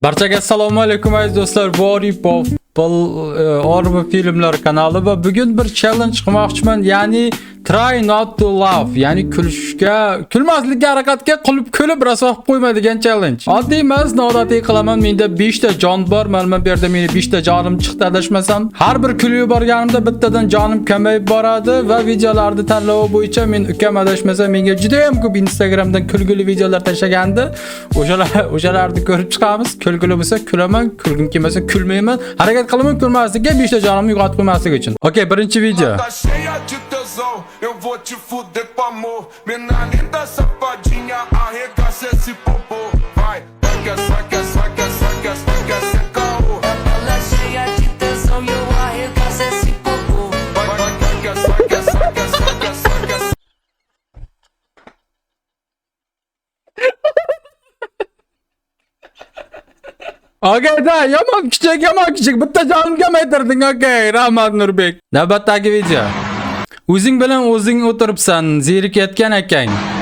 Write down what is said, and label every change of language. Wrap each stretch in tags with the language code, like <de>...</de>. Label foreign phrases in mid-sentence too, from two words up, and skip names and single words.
<uz>Barchaga assalomu alaykum aziz do'stlar. Bu Oripov filmlar kanali va bugun bir challenge qilmoqchiman, ya'ni</uz> <en>try not to laugh,</en> <uz>ya'ni kulmaslikka harakatga kulib rosa qilib qo'yma degan challenge. Oddiy emas, noodatiy qilaman. Menda 5 ta jon bor. Mana bu yerda meni 5 ta jonim chiqdi adashmasam. Har bir kulib yuborganimda bittadan jonim kamayib boradi va videolarni tanlovi bo'yicha men ukam adashmasam menga juda ham ko'p Instagramdan kulgili videolar tashlagandi. O'shalarni ko'rib chiqamiz. Kulgili bo'lsa kulaman, kulgim kelmasa kulmayman. Harakat qilaman kulmaslikka 5 ta jonimni yo'qotib qo'ymaslik uchun. Okay, birinchi video.</uz> <pt>Eu vou te fuder com amor. Mina linda, safadinha, arregaça esse popô. Vai, saca, saca, saca, saca, saca, saca. Ela cheia de tesão e eu arregaço esse popô. Vai, vai, saca, saca, saca, saca, saca.</pt> <uz>Okay, da yomon kichik bitta jonim kamaytirding. Okay, rahmat Nurbek. Navbatdagi video. O'zing bilan o'zing o'tiribsan, zerikayotgan akang.</uz>